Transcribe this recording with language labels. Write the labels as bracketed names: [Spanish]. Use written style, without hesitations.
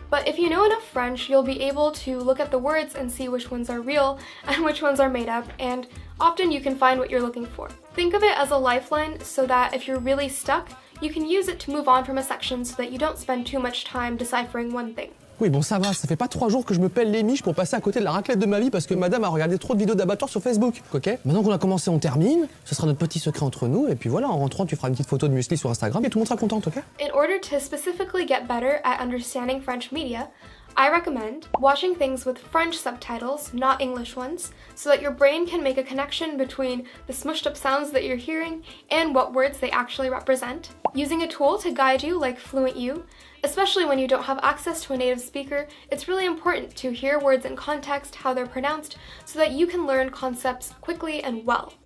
[English] But if you know enough French, you'll be able to look at the words and see which ones are real and which ones are made up, and often you can find what you're looking for. Think of it as a lifeline so that if you're really stuck, you can use it to move on from a section so that you don't spend too much time deciphering one thing. [French] Oui, bon, ça va, ça fait pas 3 jours que je me pèle les miches pour passer à côté de la raclette de ma vie parce que madame a regardé trop de vidéos d'abattoirs sur Facebook, ok? Maintenant qu'on a commencé, on termine, ce sera notre petit secret entre nous, et puis voilà, en rentrant, tu feras une petite photo de muesli sur Instagram et tout le monde sera content, ok? [English] In order to specifically get better at understanding French media, I recommend watching things with French subtitles, not English ones, so that your brain can make a connection between the smushed up sounds that you're hearing and what words they actually represent. Using a tool to guide you like Fluent U, especially when you don't have access to a native speaker, it's really important to hear words in context, how they're pronounced, so that you can learn concepts quickly and well.